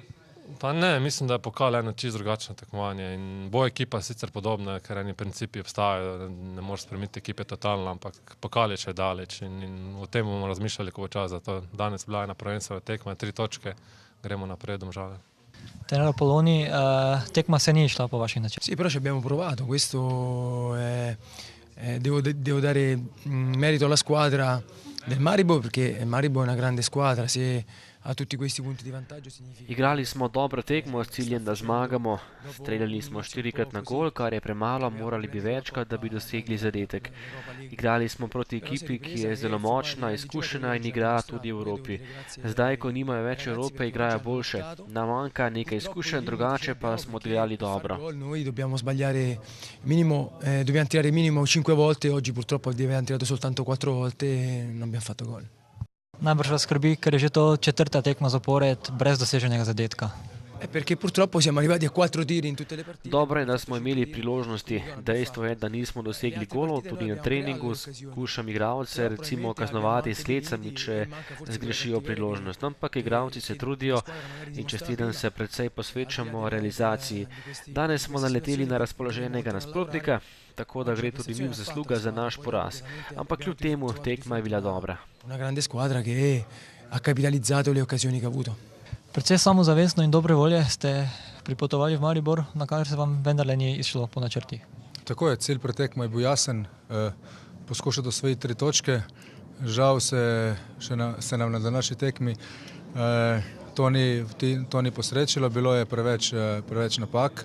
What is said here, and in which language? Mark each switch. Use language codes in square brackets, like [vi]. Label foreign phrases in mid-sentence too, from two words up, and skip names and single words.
[sl] Pa ne, mislim, da je pokal eno čisto drugačno tekmovanje in bo ekipa sicer podobna, ker eni principi obstajajo, ne moreš spremeniti ekipe totalno, ampak pokal je še daleč in o tem bomo razmišljali, ko bo čas za to. Danes bila ena prvenstvena tekma, 3 točke, gremo naprej v Domžale. Trener Poloni, tekma se ni išla po vaših načelih. [it] Sì, però ci abbiamo provato, questo devo dare merito alla squadra del Maribor, perché Maribor è una grande squadra, se ha tutti questi punti di vantaggio significa... [sl] Igrali smo dobro tekmo s ciljem, da zmagamo. Streljali smo 4krat na gol, kar je premalo, morali bi večkrat, da bi dosegli zadetek. Igrali smo proti ekipi, ki je zelo močna, izkušena in igra tudi v Evropi. Zdaj, ko nimajo več Evrope, igrajo boljše. Nam manjka nekaj izkušenj, drugače pa smo odigrali dobro. [it] Noi dobbiamo sbagliare minimo, dobbiamo tirare minimo 5 volte, oggi purtroppo abbiamo tirato soltanto 4 volte e non abbiamo fatto gol. [sl] Najbrž vas skrbi, ker je že to 4. tekma zapored brez doseženega zadetka. [it] Perché purtroppo siamo arrivati a 4 tiri in tutte le partite. [sl] Dobro je, da smo imeli priložnosti. Dejstvo je, da nismo dosegli golov, tudi na treningu skušam igralce recimo kaznovati s klecami, če zgrešijo priložnost. Ampak igralci se trudijo in čez teden se precej posvečamo realizaciji. Danes smo naleteli na razpoloženega nasprotnika, tako da gre tudi njim zasluga za naš poraz. Ampak kljub temu tekma je bila dobra. [it] Una grande squadra che ha capitalizzato le occasioni che ha avuto. [sl] Predvsej samozavestno in dobre volje ste pripotovali v Maribor, na kar se vam vendarle ni išlo po načrtih. Tako je, cilj pretekma je bil jasen, poskušati osvojiti 3 točke. Žal se nam na današnji tekmi to ni posrečilo, bilo je preveč napak.